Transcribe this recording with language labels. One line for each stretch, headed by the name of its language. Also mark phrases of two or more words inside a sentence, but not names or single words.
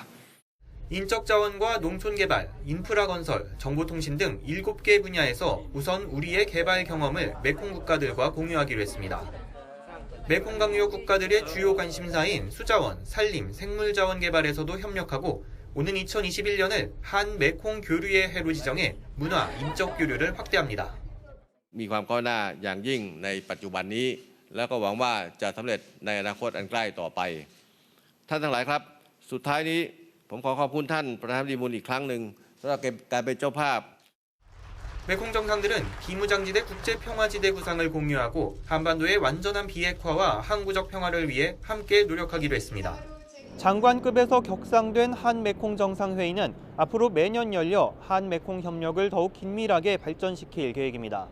Korean: 인적 자원과 농촌 개발, 인프라 건설, 정보통신 등 7개 분야에서 우선 우리의 개발 경험을 메콩 국가들과 공유하기로 했습니다. 메콩강유역 국가들의 주요 관심사인 수자원, 산림, 생물자원 개발에서도 협력하고 오는 2021년을 한 메콩 교류의 해로 지정해 문화, 인적 교류를 확대합니다.
Thai: มีความก้าวหน้าอย่างยิ่งในปัจจุบันนี้แล้วก็หวังว่าจะสำเร็จในอนาคตอันใกล้ต่อไปท่านทั้งหลายครับสุดท้ายนี้ผมขอขอบคุณท่านประธานาธิบดีมูลอีกครั้งหนึ่งสำหรับการเป็นเจ้าภาพ
Korean: 메콩 정상들은 비무장지대 국제평화지대 구상을 공유하고 한반도의 완전한 비핵화와 항구적 평화를 위해 함께 노력하기로 했습니다. 장관급에서 격상된 한 메콩 정상회의는 앞으로 매년 열려 한 메콩 협력을 더욱 긴밀하게 발전시킬 계획입니다.